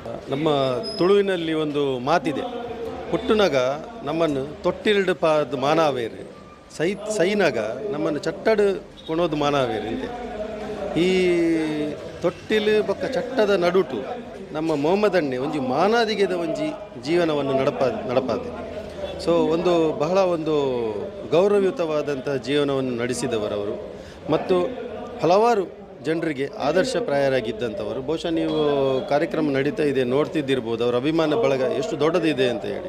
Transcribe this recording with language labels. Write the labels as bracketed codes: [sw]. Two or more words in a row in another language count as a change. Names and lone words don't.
[kn] ನಮ್ಮ ತುಳುವಿನಲ್ಲಿ ಒಂದು ಮಾತಿದೆ, [tcy] ಹುಟ್ಟುನಗ ನಮ್ಮನ್ನು ತೊಟ್ಟಿಲ್ಡು ಪಾದ ಮಾನಾವೇರು, ಸೈನಗ ನಮ್ಮನ್ನು ಚಟ್ಟಡು ಕೊಣೋದು ಮಾನಾವೇರು [kn] ಅಂತೆ. [tcy] ಈ ತೊಟ್ಟಿಲು ಬೊಕ್ಕ ಚಟ್ಟದ ನಡುಟು ನಮ್ಮ ಮೊಹಮ್ಮದಣ್ಣೆ ಒಂಜಿ ಮಾನಾದಿಗೆದ ಒಂಜಿ ಜೀವನವನ್ನು ನಡಪಾದೆ. [kn] ಸೊ ಬಹಳ ಗೌರವಯುತವಾದಂತಹ ಜೀವನವನ್ನು ನಡೆಸಿದವರವರು ಮತ್ತು ಹಲವಾರು ಜನರಿಗೆ ಆದರ್ಶಪ್ರಾಯರಾಗಿದ್ದಂಥವರು. ಬಹುಶಃ ನೀವು ಕಾರ್ಯಕ್ರಮ ನಡೀತಾ ಇದೆ ನೋಡ್ತಿದ್ದಿರ್ಬೋದು, ಅವರ ಅಭಿಮಾನ ಬಳಗ ಎಷ್ಟು ದೊಡ್ಡದಿದೆ ಅಂತ ಹೇಳಿ.